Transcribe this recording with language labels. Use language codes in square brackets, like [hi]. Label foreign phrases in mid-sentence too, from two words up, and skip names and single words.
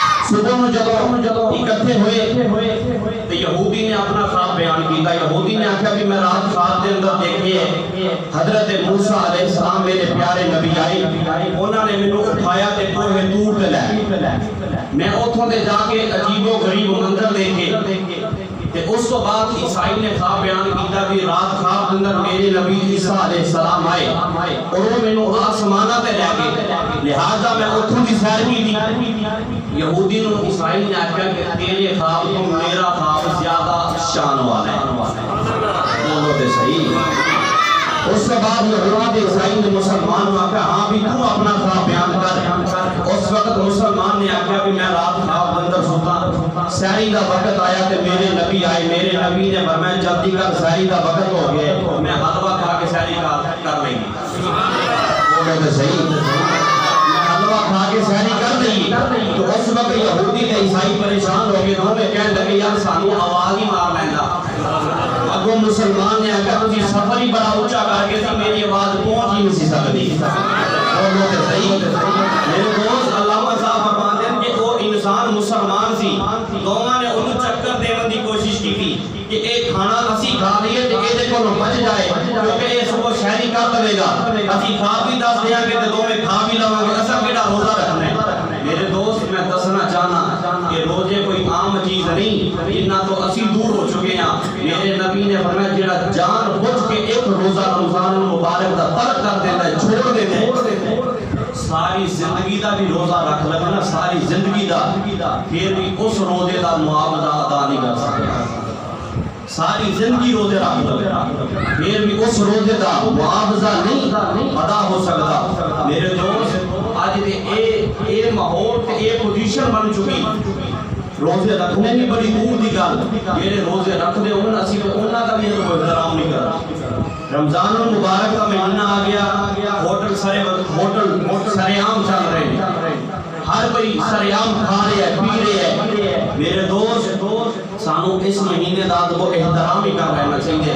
[pa] صبح میں جدوں اکٹھے ہوئے تو یہودی نے اپنا خواب بیان کیتا. یہودی نے آکھا کہ میں رات خواب دے اندر دیکھیے حضرت موسیٰ علیہ السلام میرے پیارے نبی آئے, انہوں نے مینوں اٹھایا تے کوہ طور تے لے, میں اتھوں تے جا کے عجیب و غریب منظر دیکھے. تے اس کو بعد عیسائی نے خواب بیان کیتا کہ رات خواب دے اندر میرے نبی عیسیٰ علیہ السلام آئے اور وہ مینوں آسماناں تے لے گئے, لہذا میں اتھوں دی سیر کی. یہودی نو عیسائی نے آکھیا کہ تیرے خواب تو میرا خواب زیادہ شان والا ہے. بولو تے صحیح. [ur] اس کے بعد [pa] یہودی عیسائی نے مسلمان کو آکھیا ہاں بھی تو اپنا خواب بیان کر. اس وقت مسلمان نے آکھیا کہ میں رات خواب اندر سوتا, سحری دا وقت آیا تے میرے نبی آئے. میرے نبی نے فرمایا جلدی کر سحری دا وقت ہو گیا, میں حلوہ کھا کے سحری کر لیں گی. بولو تے صحیح. حلوہ کھا کے سحری کر دئیے. تو اس وقت یہودی تے عیسائی پریشان ہو گئے, دونوں کہنے لگے یار سانو آواز ہی مار لیندا. اگوں مسلمان نے آکھیا تسی سفر ہی بڑا اونچا کر کے سی میری آواز پہنچ ہی نہیں سی سکدی. بولو تے صحیح. [ur] میرے دوست علامہ صاحب فرماتے ہیں کہ وہ [pa] انسان مسلمان سی, دوواں نے انہوں چکر دیون دی کوشش کی کہ ایک کھانا اسی کھا لیے تے اے دے کولوں بچ جائے کیونکہ اے صبح شہری کر دے گا, اسی کھا بھی دس دیاں گے تے دوویں کھا بھی لواں گے, اساں کیڑا روزہ رکھنا ہے. میرے دوست میں دسنا چاہنا کہ روزے کوئی عام چیز نہیں, جنہ تو اسی دور ہو چکے ہیں. میرے نبی نے فرمایا جڑا جان بوجھ کے ایک روزہ رمضان المبارک دا ترک کر دیندا ہے, چھوڑ دیندا ہے, ساری زندگی دا بھی روزہ رکھ لگا نا, ساری زندگی دا, پھر بھی اس روزے دا معاوضہ ادا نہیں کر سکتا. ساری زندگی روزے رکھ لگا پھر بھی اس روزے دا معاوضہ نہیں ادا ہو سکتا. میرے دوست آج اے ماحول تے اے پوزیشن بن چکی, روزے رکھنے بھی بڑی دور دی گل. جڑے روزے رکھ دے ہون اسی تے انہاں دا بھی احترام نہیں کرتے. [ur] رمضان المبارک کا مہینہ آ گیا, ہوٹل سرے عام چل رہے ہیں, ہر کوئی سرے عام کھا رہے ہیں پی رہے ہیں. [pa] میرے دوست سانو اس مہینے دا ادب و احترام ہی کر رہنا چاہیے.